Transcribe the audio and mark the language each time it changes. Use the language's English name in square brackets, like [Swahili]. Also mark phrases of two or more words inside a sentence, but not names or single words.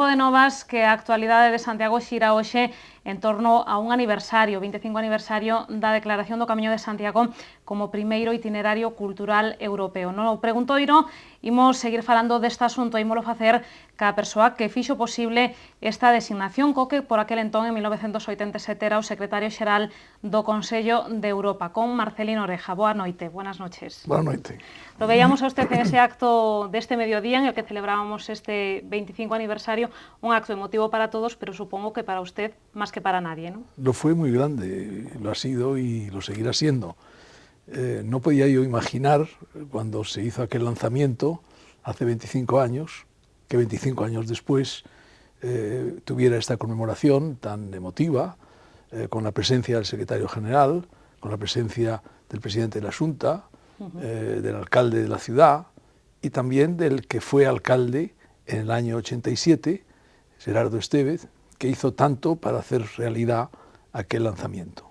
[Galician] de novas que a actualidade de Santiago xira hoxe en torno a un aniversario, 25 aniversario da Declaración do Camiño de Santiago como primeiro itinerario cultural europeo. No preguntoiro, imos seguir falando deste asunto, ímolo facer ca persoa que fixo posible esta designación, co que por aquel entón, en 1987, era o secretario xeral do Consello de Europa, con Marcelino Oreja. Boa noite, [Spanish] buenas noches. [Galician] Boa noite. [Spanish] Lo veíamos a usted en ese acto deste mediodía en el que celebrábamos este 25 aniversario, un acto emotivo para todos, pero supongo que para usted más que para nadie, ¿no? Lo fue muy grande, lo ha sido y lo seguirá siendo. No podía yo imaginar, cuando se hizo aquel lanzamiento, hace 25 años, que 25 años después tuviera esta conmemoración tan emotiva, con la presencia del secretario general, con la presencia del presidente de la Xunta, del alcalde de la ciudad y también del que fue alcalde en el año 87, Gerardo Estévez, que hizo tanto para hacer realidad aquel lanzamiento.